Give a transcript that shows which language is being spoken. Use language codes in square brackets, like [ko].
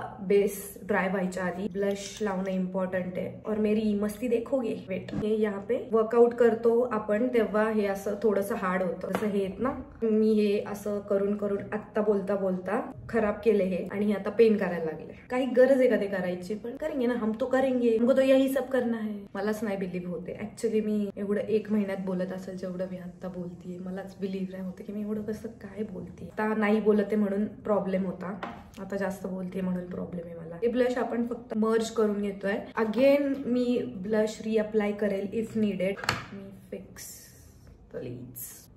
[mr] Base dry व्हायच्या आधी blush लावणं इम्पॉर्टंट आहे. [hi] और मेरी मस्ती देखोगे. [mr] वेट, हे [hi] यहाँ पे [mr] वर्कआउट करतो आपण तेव्हा हे असं थोडंसं हार्ड होतं. जसं हे ना, मी हे असं करून आत्ता बोलता खराब केले हे आणि हे आता पेन करायला लागले. काही गरज आहे का ते करायची? पण [hi] करेंगे ना, हम तो करेंगे, हमको तो यही सब करना है. [mr] मलाच नाही बिलीव्ह होते ऍक्च्युअली. मी एवढं 1 महिन्यात बोलत असेल जेवढं मी आता बोलतीये, मलाच बिलीव्ह नाही होते की मी एवढं कसं काय बोलते. आता नाही बोलते म्हणून प्रॉब्लेम होता, आता जास्त बोलते म्हणून प्रॉब्लेम आहे मला. हे ब्लश आपण फक्त मर्ज करून घेतोय. अगेन मी ब्लश रिअप्लाय करेल if needed. [en] मी fix the leads.